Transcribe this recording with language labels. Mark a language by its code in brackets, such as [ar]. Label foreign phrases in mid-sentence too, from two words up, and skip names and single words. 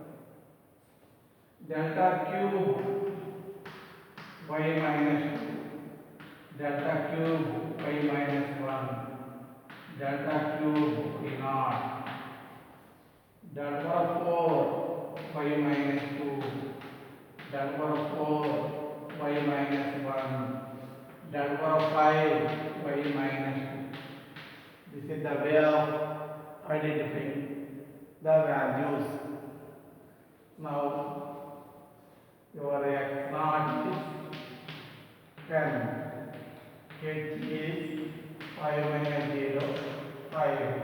[en] delta cube y minus 2, delta cube y minus 1, delta cube y naught, delta power 4 y minus 2, delta power 4 y minus 1, delta power 5 y minus 2. This is the way of identifying the values. Now your x naught is 10. H is 5 minus 0, 5.